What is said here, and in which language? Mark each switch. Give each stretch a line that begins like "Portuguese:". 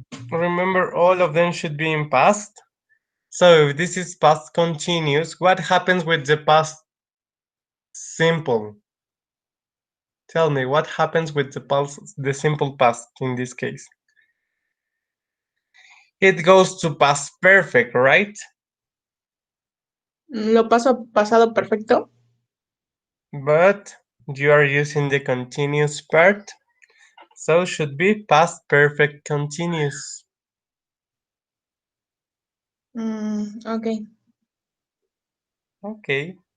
English: Remember all of them should be in past. So if this is past continuous, what happens with the past simple? Tell me what happens with the simple past in this case. It goes to past perfect, right?
Spanish: ¿Lo paso a pasado perfecto?
English: But you are using the continuous part, so should be past perfect continuous. Ok. Okay.